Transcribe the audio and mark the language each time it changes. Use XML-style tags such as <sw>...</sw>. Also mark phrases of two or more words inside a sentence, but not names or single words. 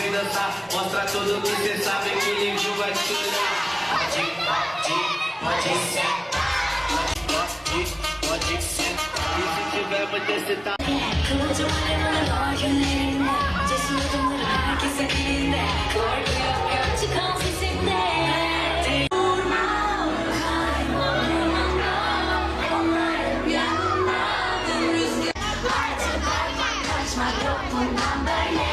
<pt>dançar, mostra tudo que cê sabe que livro vai te curar. Pode sentar, pode sentar. E se tiver muito excitado,</pt> <tr>Kıvılcım alev var yüreğinde, cesur adımları herkesin elinde. Korku yok çıkan sesimde. Durma, kayma durmamda, onlar hep yanımda. Dün rüzgar artık kaçmak yok bundan böyle.</tr>